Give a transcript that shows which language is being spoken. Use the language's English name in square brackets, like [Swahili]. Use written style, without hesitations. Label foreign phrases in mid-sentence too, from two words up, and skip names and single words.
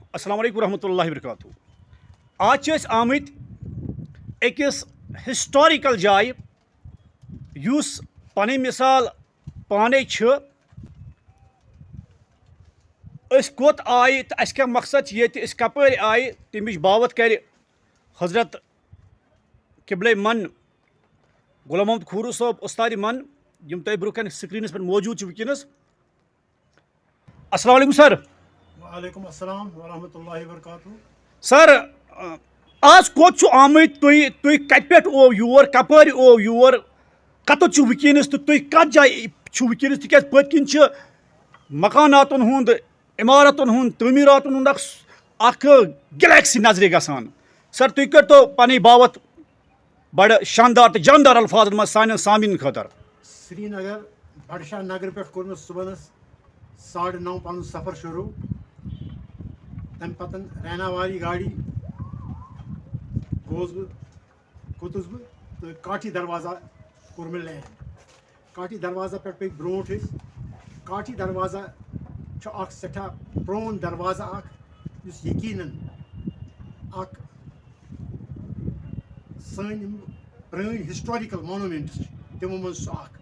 [Arabic] السلام علیکم ورحمۃ اللہ وبرکاتہ. [Kashmiri] آج آمت أکس ہسٹوریکل جائے یُس پنٕنۍ مثال پانے أسۍ کوٚت آیہِ تہٕ اَسہِ کیٛاہ مقصد چھِ ییٚتہِ أسۍ کَپٲرۍ آیہِ تَمِچ باوت کَرِ حضرت قبلے من غلام محمد کھوٗرو صٲب اُستادِ من یِم تۄہہِ برونٛہہ کَنہِ سکریٖنَس پٮ۪ٹھ موجوٗد چھِ وٕنکیٚنَس. [Arabic] السلام علیکم سر. وعلیکم السلام ورحمۃ اللہ وبرکاتہ. [Kashmiri] سر آز کوٚت چھُ آمٕتۍ تُہۍ کَتہِ پٮ۪ٹھ اوو یور کَپٲرۍ اوو یور کَتَتھ چھُ وٕنکیٚنَس تہٕ تُہۍ کَتھ جایہِ چھُو وٕنکیٚنَس تِکیٛازِ پٔتۍ کِنۍ چھِ مکاناتن ہُنٛد عمارتن ہُنٛد تعمیٖراتن ہُنٛد اکھ گلیکسی نظرِ گژھان. سر تُہۍ کٔرتو پنٕنۍ باوت بڑٕ شاندار تہٕ جاندار الفاظن منٛز سانٮ۪ن سامعیٖنَن خٲطرٕ. سری نگر بڈشاہ نگرٕ پٮ۪ٹھ کوٚر مےٚ صُبحنس 9:30 پنُن سفر شروٗع. تمہِ پتہٕ رینا والی گاڑی گوٚوُس بہٕ کھوٚتُس بہٕ تہٕ کاٹھی دروازہ کوٚر مےٚ لینڈ. کاٹھی دروازہ پٮ۪ٹھ پٔکۍ برونٛٹھ أسۍ. کاٹھی دروازہ چھُ اکھ سٮ۪ٹھاہ پرٛون دروازہ اکھ یُس یقیٖنن اکھ سٲنۍ یِم پرٛٲنۍ [English] historical monuments [Kashmiri] چھِ تِمو منٛز چھُ اکھ.